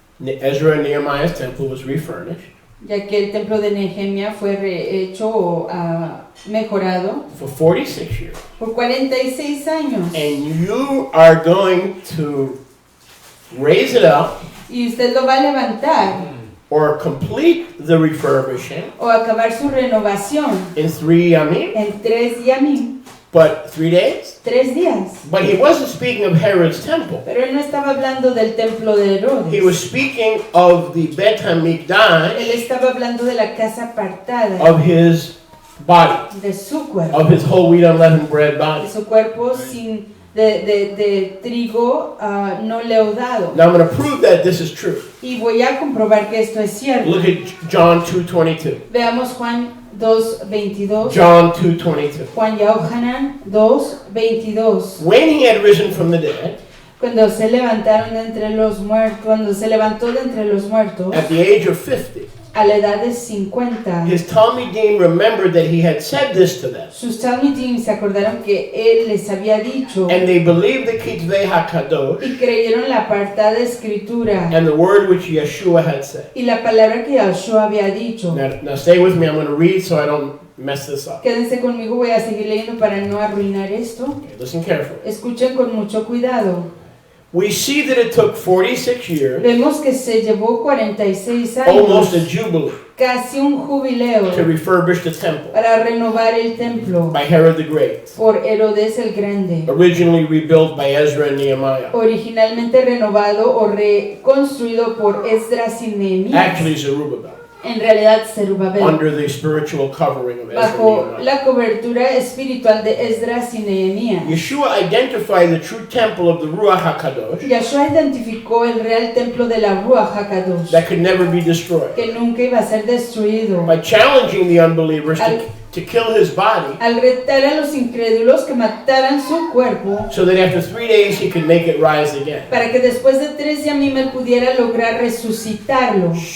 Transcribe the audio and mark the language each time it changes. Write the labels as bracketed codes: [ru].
[en] Ezra and Nehemiah's temple was refurnished [es] ya que el templo de Nehemia fue rehecho o mejorado [en] for 46 years. [es] por 46 años. [en] And you are going to raise it up [es] Y usted lo va a levantar [en] or complete the refurbishing [es] o acabar su renovación [en] in 3 yamim, [es] en 3 yamim, [en] but 3 days? [es] 3 días. [en] But he wasn't speaking of Herod's temple. [es] Pero él no estaba hablando del templo de Herodes. [en] He was speaking of the Beit [es] Él [en] HaMikdash [es] estaba hablando de la casa apartada, [en] of his body, [es] de su cuerpo, [en] of his whole wheat unleavened bread [es] de [en] body. [es] su cuerpo sin de trigo no leudado. [en] Now I'm going to prove that this is true. [es] Y voy a comprobar que esto es cierto. [en] Look at John 2:22. [es] Veamos Juan 2:22. [en] John 2:22. [es] Juan Yahushua-The 2:22. [en] When he had risen from the dead, [es] Cuando se levantaron de entre los muertos, cuando se levantó de entre los muertos, [en] at the age of 50, [es] a la edad de 50, [en] his Talmidim remembered that he had said this to them. [es] sus Talmidim se acordaron que él les había dicho [en] And they believed the Kitvei HaKadosh [es] y creyeron la apartada escritura [en] and the word which Yeshua had said. [es] y la palabra que Yahushua había dicho. [en] Now stay with me, I'm going to read so I don't mess this up. [es] Quédense conmigo, voy a seguir leyendo para no arruinar esto. [en] Okay, listen carefully. [es] Escuchen con mucho cuidado. [en] We see that it took 46 years, [es] Vemos que se llevó 46 [en] almost a [es] años, [en] jubilee, [es] casi un jubileo, [en] to refurbish the temple [es] para renovar el templo [en] by Herod the Great, [es] por Herodes el Grande, [en] originally rebuilt by Ezra and Nehemiah. [es] originalmente renovado o reconstruido por Esdras y Nehemías. [en] Actually, Zerubbabel, [es] En realidad, Zerubabel, [en] under the spiritual covering of Ezra and [es] bajo [en] Nehemiah. [es] la cobertura espiritual de Esdras y Nehemías. [en] Yeshua identified the true temple of the Ruach HaKadosh [es] Yahshua identificó el real templo de la Ruach HaKadosh, [en] that could never be destroyed [es] que nunca iba a ser destruido, [en] by challenging the unbelievers to kill his body [es] al retar a los incrédulos que mataran su cuerpo, [en] so that after 3 days he could make it rise again. [es] para que después de 3 yamim él pudiera lograr resucitarlo.